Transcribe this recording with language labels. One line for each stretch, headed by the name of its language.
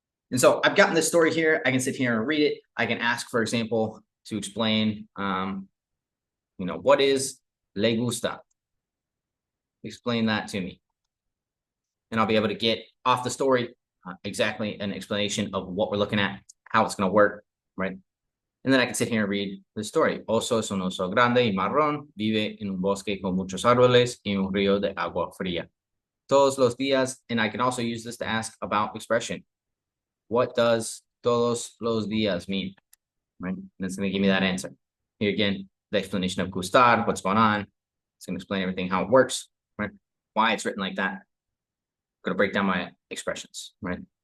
English: And so I've gotten this story here. I can sit here and read it. I can ask, for example, to explain, what is le gusta? Explain that to me. And I'll be able to get off the story exactly an explanation of what we're looking at, how it's going to work, right? And then I can sit here and read the story.
Spanish: Oso es un oso grande y marrón, vive en un bosque con muchos árboles y un río de agua fría. Todos los días,
English: and I can also use this to ask about expression. What does
Spanish: todos los días
English: mean? Right? And it's going to give me that answer. Here again, the explanation of gustar, what's going on. It's going to explain everything, how it works, right? Why it's written like that. I'm going to break down my expressions, right?